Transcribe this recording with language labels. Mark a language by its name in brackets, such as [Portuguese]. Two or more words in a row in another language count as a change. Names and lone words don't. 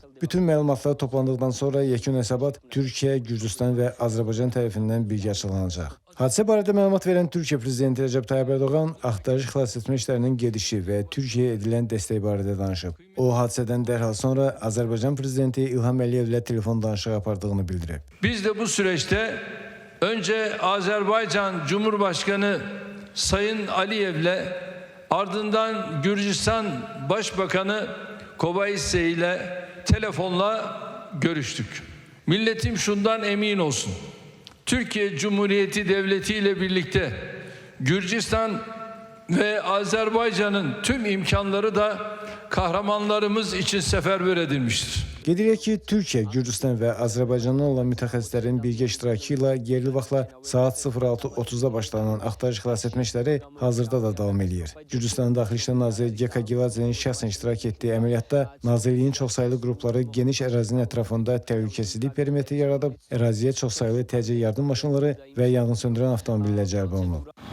[Azerbaijani] Bütün məlumatlar toplandıqdan sonra yekun hesabat Türkiyə, Gürcüstan və Azərbaycan tərəfindən birgə açıqlanacaq. Hadisə barədə məlumat verən Türkiyə Prezidenti Rəcəb Tayyip Ərdoğan axtarış xilas etmə işlərinin gedişi və Türkiyəyə edilən dəstək barədə danışıb. O, hadisədən dərhal sonra Azərbaycan Prezidenti İlham Əliyevlə telefon danışığı apardığını bildirib. [Turkish] Biz de bu süreçte önce Azerbaycan Cumhurbaşkanı Sayın Aliyev'le ardından Gürcistan Başbakanı Kobayissi ile telefonla görüştük. Milletim şundan emin olsun. Türkiye Cumhuriyeti Devleti ile birlikte Gürcistan ve Azerbaycan'ın tüm imkanları da kahramanlarımız için seferber edilmiştir. [Azerbaijani] Qeyd edək ki, Türkiyə, Gürcüstan və Azərbaycandan olan mütəxəssislərin birgə iştirakı ilə yerli vaxtla saat 06:30-da başlanan axtarış xilas etmə işləri hazırda da davam edir. Gürcüstanın Daxili İşlər naziri Geka Geladze'nin şəxsən iştirak etdiyi əməliyyatda nazirliyin çoxsaylı qrupları geniş ərazinin ətrafında təhlükəsizlik perimetri yaradıb, əraziyə çoxsaylı təcili yardım maşınları və yanğınsöndürən avtomobillər cəlb olunub.